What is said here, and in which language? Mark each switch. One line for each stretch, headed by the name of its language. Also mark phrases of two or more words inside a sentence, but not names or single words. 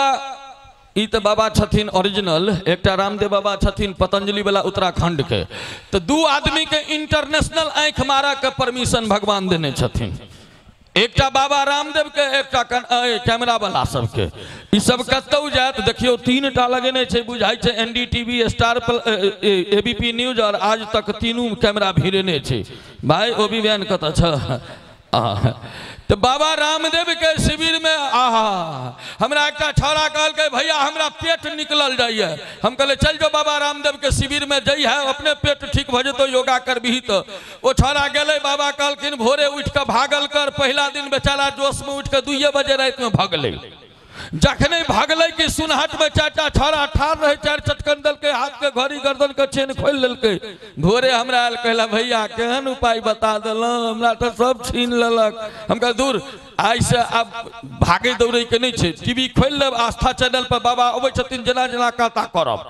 Maithili: ई तो बाबा छथिन ओरिजिनल, एकटा रामदेव बाबा छथिन पतंजलि वाला उत्तराखंड के। तो दू आदमी के इंटरनेशनल आंख मारा के परमिशन भगवान देने छथिन, एकटा बाबा रामदेव के, एकटा कैमरा वाला सबके। ई सब कतौ जात देखियो 3 टा लगेने छै, बुझाई छै एनडीटीवी, स्टार, एबीपी न्यूज और आज तक तीनों कैमरा भिड़ेने छै। भाई ओ भी बयान कत छ? तो बाबा रामदेव के शिविर में हमरा एक छौड़ा कहल के भैया हमरा पेट निकलल जाइए। हम कहले चल जो बाबा रामदेव के शिविर में जाइ है, अपने पेट ठीक भ जतो, योगा करबही तो। वो छौड़ा गेले, बाबा कहलखिन भोरे उठ के भागल कर। पहला दिन बेचारा जोश में उठ के 2 बजे रात में भगले। जखने भगले कि सुनहट में 4टा छौड़ा ठाड़ रहे, 4 चटकन दल के, हाथ के घड़ी गर्दन के चेन खोल लेलके। भोरे हमरा आयल, कहला भैया केहन उपाय बता देलौं, हमरा तो सब छीन लेलक। हम कह दूर आई से अब भागे दौड़े के नहीं छे, टीवी खोल लेब, आस्था चैनल पर बाबा अबै छथिन, जेना जेना कहता करब।